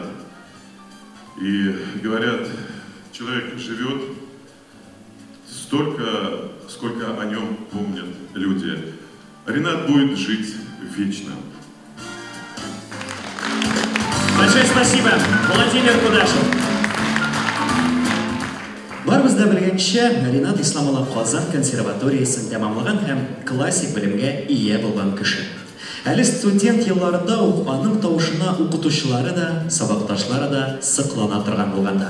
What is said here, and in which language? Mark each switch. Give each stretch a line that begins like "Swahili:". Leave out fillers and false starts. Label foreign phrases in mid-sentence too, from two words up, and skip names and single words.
Russian: И говорят, человек живет столько, сколько о нем помнят люди. Ринат будет жить вечно. Большое спасибо, Владимир Кудашев.
Tatar: Барыбызда белгәнчә, Ринат Исламулла Казан консерваториясын тәмамлаган һәм классик белемгә ия булган кеше. Әле студент елларында ук аның тавышына укытучылары да, сабакташлары да сыклана торган булганнар.